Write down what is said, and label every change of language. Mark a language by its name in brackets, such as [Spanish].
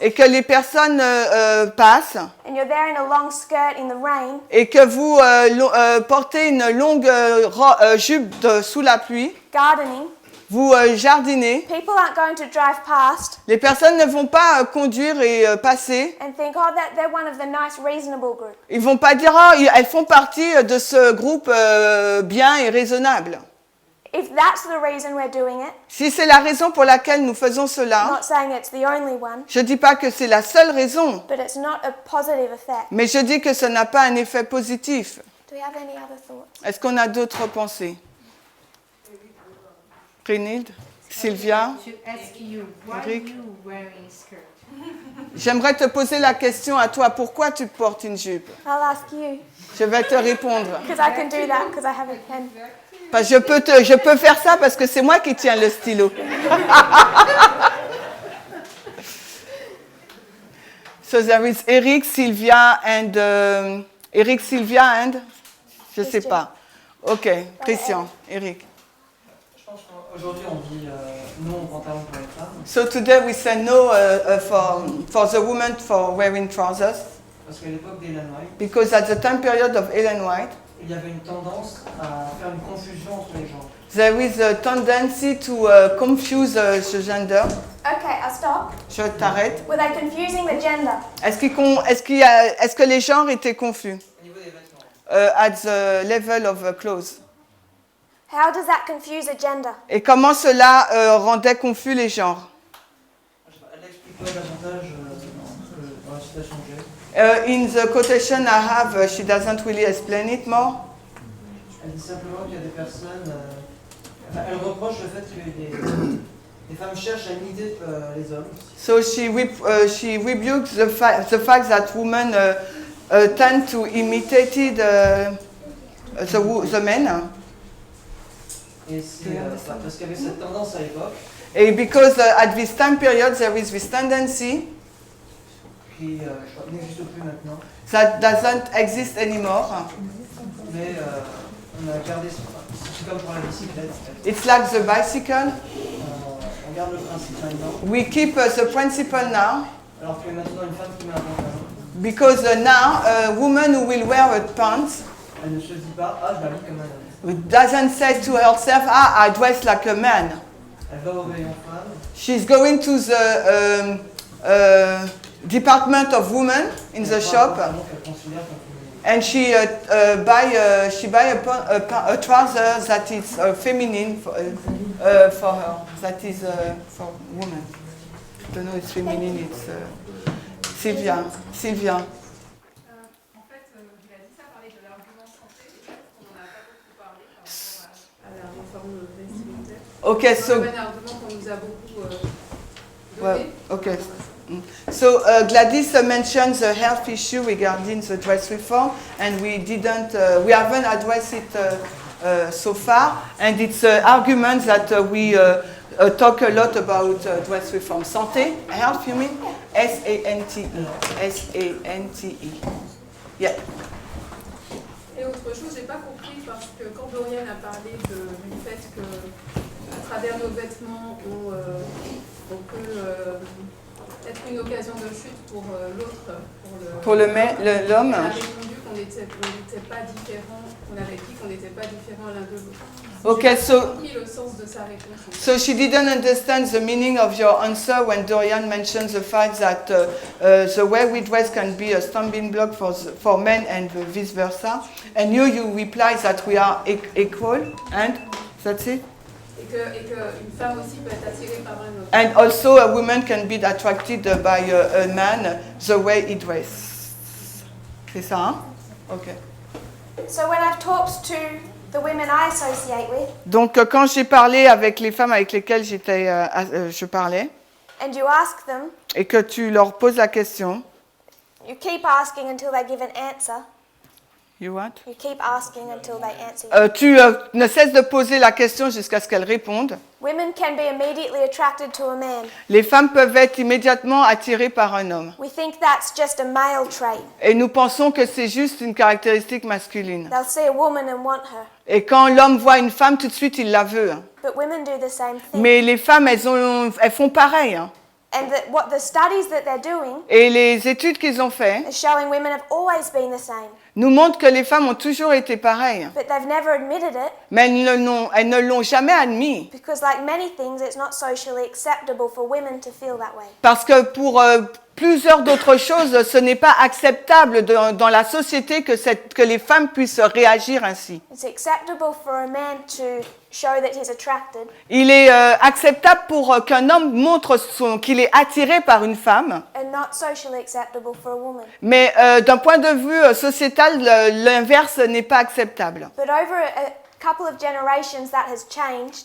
[French] et que les personnes passent [English] and you're there in a long skirt in the rain, [French] et que vous portez une longue jupe sous la pluie, [English] gardening, [French] vous jardinez, [English] people aren't going to drive past [French] les personnes ne vont pas conduire et passer. [English] and think, oh, they're one of the nice, reasonable group. [French] Ils vont pas dire oh, elles font partie de ce groupe bien et raisonnable. [English] If that's the reason we're doing it, [French] Si c'est la raison pour laquelle nous faisons [English] I'm [French] cela, [English] not saying it's the only one, [French] je dis pas que c'est la seule raison, [English] but it's not a positive effect. [French] mais je dis que ça n'a pas un effet positif. [English] Do we have any other thoughts? [French] Est-ce qu'on a d'autres pensées? Renilde, Sylvia, Eric. J'aimerais te poser la question à toi, pourquoi tu portes une jupe? [English] I'll ask you, [French] Je vais te répondre. [English] because I can do that, because I have a pen. [French] Parce que je peux faire ça parce que c'est moi qui tiens le stylo. [English] So there is Eric, Sylvia and Eric, Sylvia and [French] je sais pas. [English] Ok, Christian, Eric. [French] Je pense qu'aujourd'hui on dit non au pantalon pour les femmes. [English] So today we say no for the women for wearing trousers [French] Parce qu'à l'époque d'Ellen White, [English] because at the time period of Ellen White [French] il y avait une tendance à faire une confusion entre les genres. [English] there is a tendency to confuse the gender. Okay, I'll stop. [French] Je t'arrête. [English] Were they confusing the gender? [French] Est-ce que les genres étaient confus Au niveau des vêtements. [English] at the level of clothes? How does that confuse a gender? [French] Et comment cela rendait confus les genres? Je sais pas, elle explique pas davantage dans la citation que j'ai. [English] In the quotation I have, she doesn't really explain it more. [French] Elle dit simplement qu'il y a des personnes. Elle reproche le fait que les femmes cherchent à imiter les hommes. [English] So she rebukes the fact that women tend to imitate the men. [French] Et c'est parce qu'il y avait cette tendance à l'époque. [English] And because at this time period there is this tendency [French] Qui je crois, n'existe plus maintenant. [English] that doesn't exist anymore. [French] Mais on a gardé, c'est comme pour la bicyclette. [English] It's like the bicycle. [French] On garde le principe maintenant. [English] We keep the principle now [French] Alors que maintenant une femme qui met un pantalon, [English] because now a woman who will wear a pants [French] elle ne se dit pas ah je m'habille comme un homme. [English] doesn't say to herself, I dress like a man. [French] Elle va au rayon femme. [English] She's going to the department of women in the shop and she buy a trouser that is feminine for her, that is for women. I don't know, it's feminine, it's Sylvia. [French] En fait, il a dit ça, parler de l'argument santé, et peut-être qu'on n'en a pas beaucoup parlé par rapport à la réforme vestimentaire. [English] Okay, so [French] C'est un argument qu'on nous a beaucoup donné. [English] well, okay. So Gladys mentioned the health issue regarding the dress reform, and we haven't addressed it so far. And it's an argument that we talk a lot about dress reform. Santé, health, you mean? S-A-N-T-E. S-A-N-T-E. Yeah. [French] Et autre chose, j'ai pas compris parce que quand Dorian a parlé du fait que à travers nos vêtements, on peut être une occasion de chute pour l'autre, pour l'homme. On a répondu qu'on n'était pas différents, on avait dit qu'on n'était pas différents l'un de l'autre. [English] Okay, [French] Le sens de sa réponse. [English] so she didn't understand the meaning of your answer when Dorian mentioned the fact that the way we dress can be a stumbling block for men and vice versa. And you reply that we are equal, and that's it. [French] Et qu'une femme aussi peut être attirée par un homme. [English] And also a woman can be attracted by a man the way he dresses. [French] C'est ça, hein? [English] Ok. So when I've talked to the women I associate with, [French] Donc, quand j'ai parlé avec les femmes avec lesquelles je parlais, [English] and you ask them, [French] et que tu leur poses la question, [English] you keep asking until they give an answer. you what? You keep asking until they answer you. [French] Tu ne cesses de poser la question jusqu'à ce qu'elles répondent. [English] Women can be immediately attracted to a man. [French] Les femmes peuvent être immédiatement attirées par un homme. [English] We think that's just a male trait. [French] Et nous pensons que c'est juste une caractéristique masculine. [English] They'll see a woman and want her. [French] Et quand l'homme voit une femme, tout de suite, il la veut. [English] But women do the same thing. [French] Mais les femmes, elles font pareil. [English] And what the studies that they're doing [French] Et les études qu'ils ont faites [English] are showing women have always been the same. [French] nous montrent que les femmes ont toujours été pareilles. [English] But they've never admitted it [French] Mais elles ne l'ont jamais admis. [English] because, like many things, it's not socially acceptable for women to feel that way. [French] Parce que pour plusieurs d'autres choses, ce n'est pas acceptable dans la société que les femmes puissent réagir ainsi. [English] It's acceptable for a man to show that he's attracted, [French] Il est acceptable pour qu'un homme montre qu'il est attiré par une femme, [English] and not socially acceptable for a woman. [French] mais d'un point de vue sociétal, l'inverse n'est pas acceptable. [English] But over a couple of generations, that has changed,